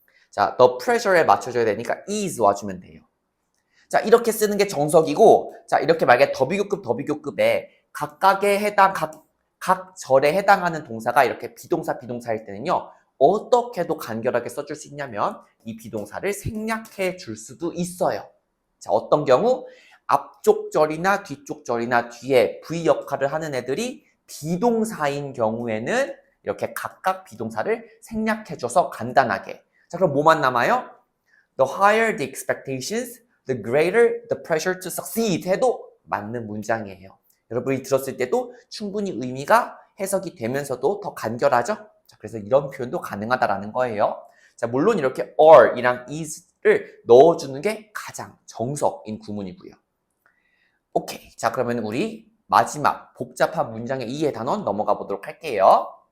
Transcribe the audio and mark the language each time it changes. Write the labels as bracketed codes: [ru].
[ko] 자, the pressure에 맞춰줘야 되니까 is 와주면 돼요. 자, 이렇게 쓰는 게 정석이고, 자, 이렇게 만약에 더 비교급에 각각의 해당, 각 절에 해당하는 동사가 이렇게 비동사일 때는요, 어떻게도 간결하게 써줄 수 있냐면, 이 비동사를 생략해 줄 수도 있어요. 자, 어떤 경우? 앞쪽 절이나 뒤쪽 절이나 뒤에 V 역할을 하는 애들이 비동사인 경우에는 이렇게 각각 비동사를 생략해줘서 간단하게. 자, 그럼 뭐만 남아요? [en] The higher the expectations, the greater the pressure to succeed [ko] 해도 맞는 문장이에요. 여러분이 들었을 때도 충분히 의미가 해석이 되면서도 더 간결하죠? 자, 그래서 이런 표현도 가능하다라는 거예요. 자, 물론 이렇게 are이랑 is를 넣어주는 게 가장 정석인 구문이고요. 오케이. 자, 그러면 우리 마지막 복잡한 문장의 이해 단원 넘어가 보도록 할게요.